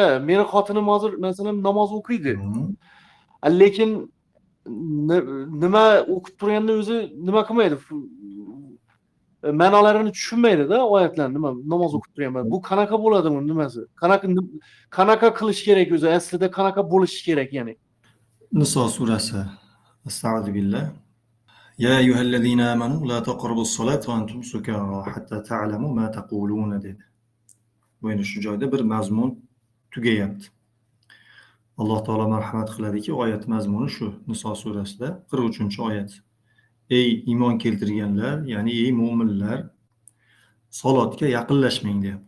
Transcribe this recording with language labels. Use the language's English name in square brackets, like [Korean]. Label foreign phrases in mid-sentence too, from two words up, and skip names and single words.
[Uzbek] Meni xotinim hozir masalan namoz o'qiydi. Lekin nima o'qib turganda o'zi nima qilmaydi? Ma'nolarini tushunmaydi-da oyatlarni, nima namoz o'qib turganda. Bu qanaqa bo'ladimi nimasi? Qanaqa qilish kerak o'zi? Aslida qanaqa bo'lishi kerak ya'ni? Niso surasi. Astagfirullah. [Arabic] يا أيها الذين آمنوا لا تقربوا الصلاة وأنتم سكارى حتى تعلموا ما تقولون dedi. [Uzbek] Bu endi shu joyda bir mazmun tugayapti. Alloh taolo marhamat qiladiki, oyat mazmuni shu Niso surasida 43-oyat. Ey iymon keltirganlar, ya'ni ey mu'minlar, salotga yaqinlashmang deyapti.